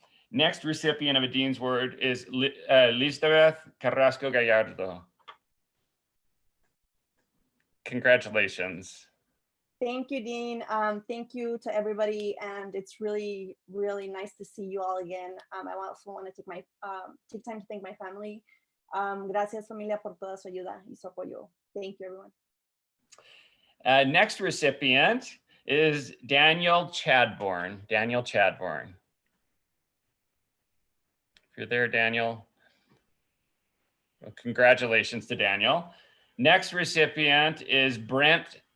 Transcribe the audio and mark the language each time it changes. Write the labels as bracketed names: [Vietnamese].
[English] Next recipient of a Dean's Award is Lisbeth Carrasco Gallardo. Congratulations. Thank you, Dean. Thank you to everybody, and it's really, really nice to see you all again. I also want to take time to thank my family. [Spanish] Gracias, familia, por toda su ayuda y su apoyo. [English] Thank you, everyone. Next recipient is Daniel Chadbourne. Daniel Chadbourne. If you're there, Daniel. Well, congratulations to Daniel. Next recipient is Brent.